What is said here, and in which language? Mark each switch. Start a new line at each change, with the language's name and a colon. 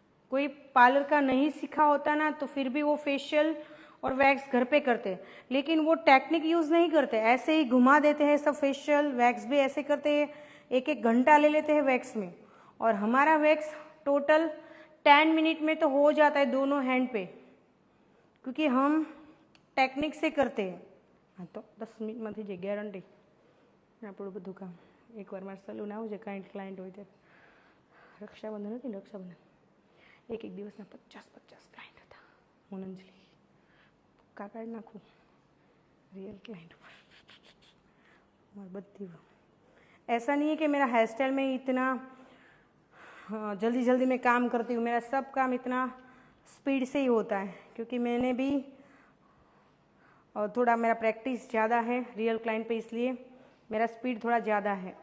Hindi: कोई पार्लर का नहीं सीखा होता ना, तो फिर भी वो फेशियल और वैक्स घर पे करते हैं, लेकिन वो टेक्निक यूज नहीं करते, ऐसे ही घुमा देते हैं सब। फेशियल वैक्स भी ऐसे करते हैं, एक एक घंटा ले लेते हैं वैक्स में, और हमारा वैक्स टोटल 10 मिनट में तो हो जाता है दोनों हैंड पे, क्योंकि हम टेक्निक से करते हैं। हाँ, तो
Gujarati: 10 મિનિટ में થઈ જાય ગેરંટી આપણું બધું કામ। એકવાર મારે સલૂન આવું છે, ક્લાયન્ટ હોય ત્યારે રક્ષાબંધન હતી ને, રક્ષાબંધન એક દિવસના 50 ક્લાયન્ટ હતા, હું અંજલિ પક્કા કાઢી નાખું
Hindi: रियल क्लाइंट पर बत्ती। ऐसा नहीं है कि मेरा हेयर स्टाइल में इतना जल्दी में काम करती हूँ, मेरा सब काम इतना स्पीड से ही होता है, क्योंकि मैंने भी थोड़ा मेरा प्रैक्टिस ज़्यादा है रियल क्लाइंट पे, इसलिए मेरा स्पीड थोड़ा ज़्यादा है।